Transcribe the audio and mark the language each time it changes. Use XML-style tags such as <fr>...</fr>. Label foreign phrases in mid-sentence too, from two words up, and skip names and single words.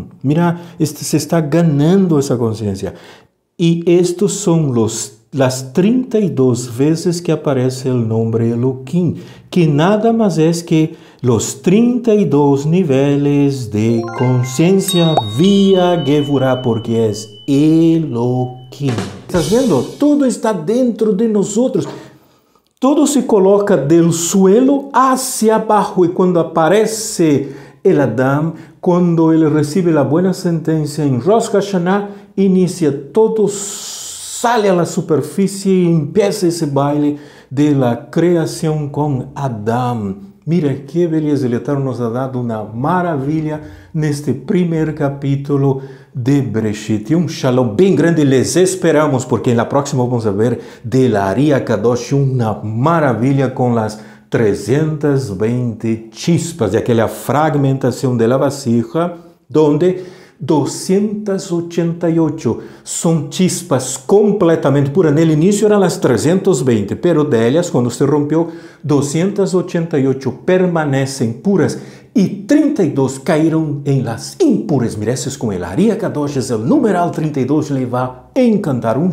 <pt>Mira, se está ganhando essa consciência. E estes são as 32 vezes que aparece o nome Elohim, que nada mais é que os 32 níveis de consciência via Gevurah, porque é Elohim. Estás vendo? Tudo está dentro de nós. Tudo se coloca do</pt> <es>suelo hacia</es> <pt>abaixo, e quando aparece el Adam, quando ele recebe a boa sentença em Rosh Hashanah, inicia todo, sale à superfície e empieza esse</pt> <es>baile de la</es> <pt>criação com Adão. Mira que beleza, ele</pt> <es>nos ha dado</es> <pt>uma maravilha neste primeiro capítulo de Bereshit. Um shalom bem grande,</pt> <es>les esperamos,</es> <pt>porque na próxima vamos ver</pt> <es>de la</es> <pt>Aria Kadosh, uma maravilha com as 320 chispas de aquela fragmentação</pt> <es>de la vasija, donde</es> <pt>288. São chispas completamente puras. No início eram as 320, pero delas, quando se rompeu, 288 permanecem puras e 32 caíram em</pt> <es>las impuras.</es> <pt>Mira, isso com el Ariya Kadosh, o numeral 32 lhe vai encantar.</pt>